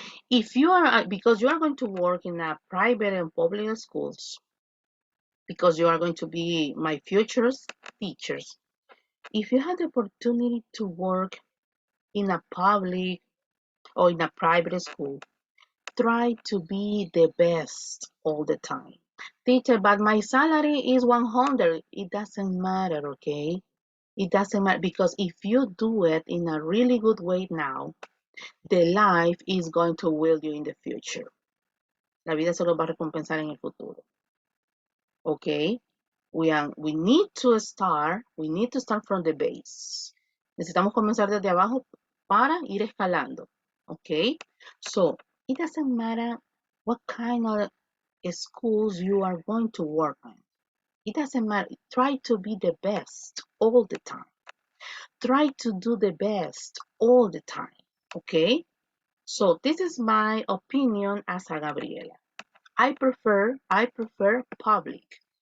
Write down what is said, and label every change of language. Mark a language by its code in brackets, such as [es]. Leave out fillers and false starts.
[en] If you are, because you are going to work in a private and public schools, because you are going to be my future teachers, if you have the opportunity to work in a public or in a private school, try to be the best all the time. Teacher, but my salary is 100. It doesn't matter, okay? It doesn't matter because if you do it in a really good way now, the life is going to will you in the future. [es] La vida se lo va a recompensar en el futuro. [en] Okay? We need to start from the base. [es] Necesitamos comenzar desde abajo para ir escalando. [en] Okay? So, it doesn't matter what kind of schools you are going to work on. It doesn't matter. Try to be the best all the time. Try to do the best all the time. Okay? So this is my opinion as a Gabriela. I prefer public.